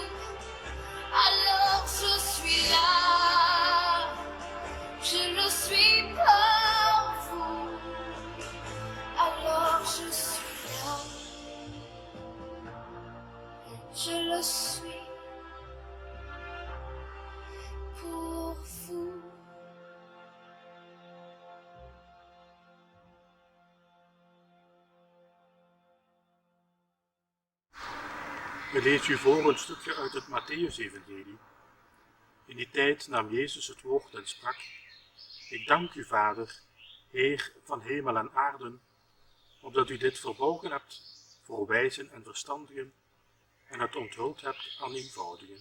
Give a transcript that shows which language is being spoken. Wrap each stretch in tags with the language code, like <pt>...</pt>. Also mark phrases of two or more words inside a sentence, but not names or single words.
<fr>Alors je suis là, je le suis pour vous. Alors je suis là, je le suis pour vous.</fr> <nl>We lezen u voor een stukje uit het Mattheüs-evangelie. In die tijd nam Jezus het woord en sprak: Ik dank u, Vader, Heer van hemel en aarde, omdat u dit verborgen hebt voor wijzen en verstandigen en het onthuld hebt aan eenvoudigen.</nl>